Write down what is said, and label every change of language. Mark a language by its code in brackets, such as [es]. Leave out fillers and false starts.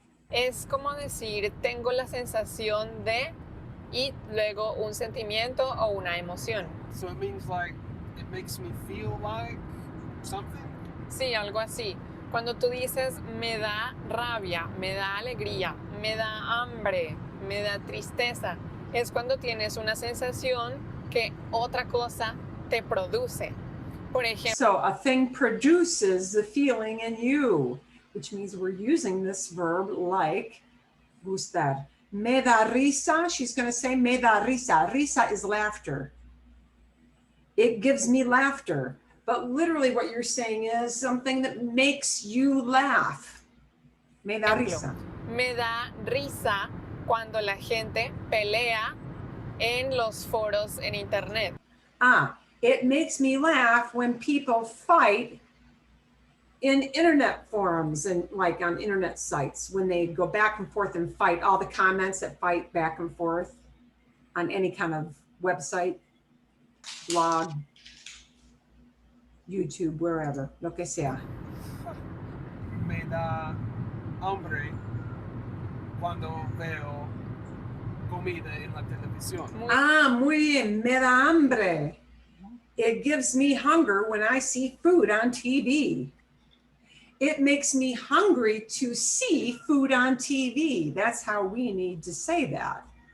[es] Es como decir, tengo la sensación de, y luego un sentimiento o una emoción. [en] So it means like it makes me feel like something. [es] Sí, algo así. Cuando tú dices me da rabia, me da alegría, me da hambre, me da tristeza, es cuando tienes una sensación que otra cosa te produce. Por ejemplo, [en] So a thing produces the feeling in you, which means we're using this verb like gustar. [es] Me da risa, [en] she's going to say [es] me da risa. Risa [en] is laughter. It gives me laughter. But literally what you're saying is something that makes you laugh. [es] Me da risa. me da risa cuando la gente pelea en los foros en internet. [en] It makes me laugh when people fight in internet forums and like on internet sites, when they go back and forth and fight, all the comments that fight back and forth on any kind of website, blog, YouTube, wherever, [es] lo que sea. Me da hambre cuando veo comida en la televisión. Muy bien, me da hambre. [en] It gives me hunger when I see food on TV. It makes me hungry to see food on TV. That's how we need to say that.